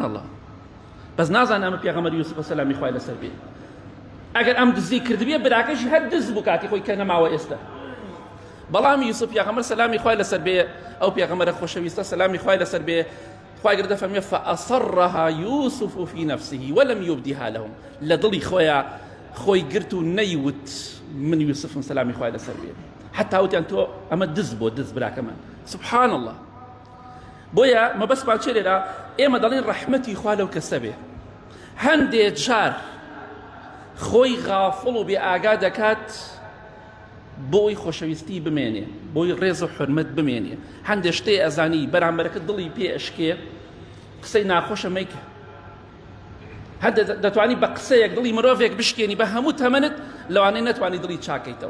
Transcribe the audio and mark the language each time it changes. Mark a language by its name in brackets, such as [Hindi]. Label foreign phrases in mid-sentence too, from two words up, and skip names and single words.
[Central Kurdish] الله بەس نازانم ئەمە پێغەمبەر یوسف سەلامی خوای لەسەر بێ ئەگەر ئەم دزی کردبێ براکەشی هەر دز بوو کاتی خۆی کە نەماوە ئێستا بەڵام یوسف پێغەمبەر سەلامی خوای لەسەر بێ ئەو پێغەمبەرە خۆشەویستە سەلامی خوای لەسەر بێ خوای گەورە دەفەرمێ [Arabic] فأصرها يوسف في نفسه ولم يبدها لهم [Central Kurdish] لە دڵی خۆیان خۆی گرت و نەیوت من یوسفم سەلامی خوای لەسەر بێ حتا وتیان تۆ ئەمە دز بۆ دز براکەمان سبحان الله بۆیە مەبەستمان چێ لێرە ئێمە دەڵێن ڕەحمەتی خوا لەو کەسە بێ هەندێک جار خۆی غافڵ و بێ ئاگا دەکات بۆی خۆشەویستی بمێنێ بۆی ڕێز و حورمەت بمێنێ هەندێک شتێ ئەزانی بەرامبەرەکە دڵی پێ ئەشکێ قسەی ناخۆشە مەیکە هەندێک دەتوانی بە قسەیەک دڵی مرۆڤێک بشکێنی بە هەموو تەمەنت لەوانەی نەتوانی دڵی چاکەیتەوە.